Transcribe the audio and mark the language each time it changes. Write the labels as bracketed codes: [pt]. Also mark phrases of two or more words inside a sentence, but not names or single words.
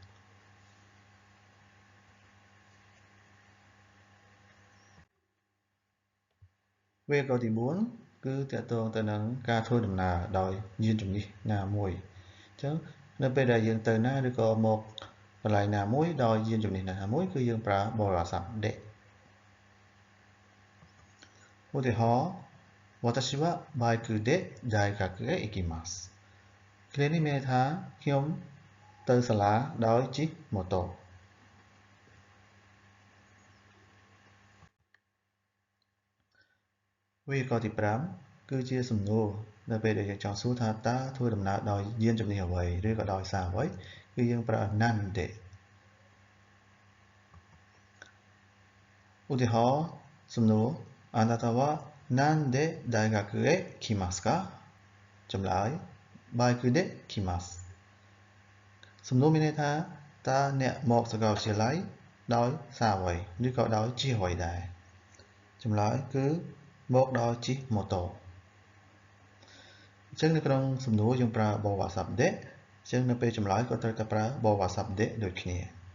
[km] វេយ្យាករណ៍ទី4គឺតកតងទៅនឹងការធ្វើដំណើរដោយយានជំនិះណាមួយអញ្ចឹងនៅពេលដែលយើងទៅណាឬក៏មកកន្លែងណាមួយដោយយានជំនិះណាមួយគឺយើងប្រើបរិបទសព្ទ de ឧទាហរណ៍ [ja] 私はバイクで大学へ行きます [km] គ្រានេះមានន័យថាខ្ញុំទៅសាលាដោយជិះម៉ូតូវេយ្យាករណ៍ទី5គឺជាសំណួរនៅពេលដែលយើងចង់សួរថាតើធ្វើដំណើរដោយយានជំនិះអ្វីឬក៏ដោយសារអ្វីគឺយើងប្រើ nande ឧទាហរណ៍សំណួរ [ja] あなたはなんで大学へ来ますか [km] ចម្លើយ [ja] バイクで来ます [km] សំ ណួរមានន័យថាតើអ្នកមកសាកលវិទ្យាល័យដោយសារអ្វីឬក៏ដោយជិះអ្វីដែរចម្លើយគឺមកដោយជិះម៉ូតូអញ្ចឹងនៅក្នុងសំណួរយើងប្រើបរិបទសព្ទ de អញ្ចឹងនៅពេលចម្លើយក៏ត្រូវតែប្រើបរិបទសព្ទ de ដូចគ្នាឥ